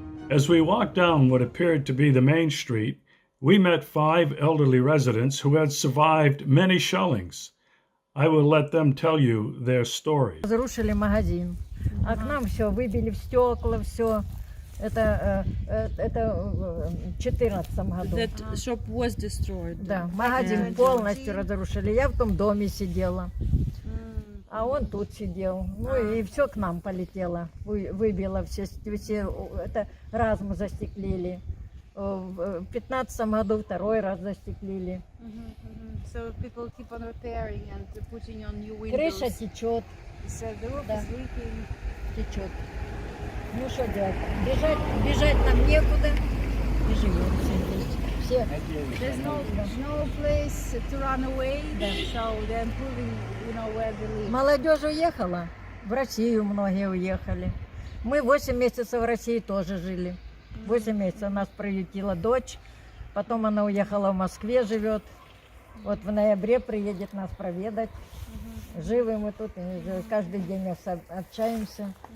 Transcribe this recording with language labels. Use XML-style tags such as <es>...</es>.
<en>As we walked down what appeared to be the main street, we met 5 elderly residents who had survived many shellings. I will let them tell you their stories.</en> <ru>Разрушили магазин, а к нам все выбили в стекла, все. Это в 14 году.</ru> <en>That shop was destroyed.</en> <ru>Да, магазин полностью разрушили. Я в том доме сидела, а он тут сидел. Ну и все к нам полетело, выбило все, это раз мы застеклили. В 15 году второй раз застеклили.</ru> <en>So people keep on repairing and putting on new windows.</en> <ru>Крыша течет,</ru> <en>So the roof</en> <ru>Да.</ru> <en>is leaking.</en> <ru>течет. Ну что делать? Бежать нам некуда. И живем все.</ru> <en>There's no place to run away, so they're improving, where they live.</en> <ru>Молодежь уехала, в Россию многие уехали. Мы 8 месяцев в России тоже жили. 8 месяцев нас приютила дочь, потом она уехала в Москве, живет. Вот в ноябре приедет нас проведать. Живы мы тут, и каждый день общаемся.</ru>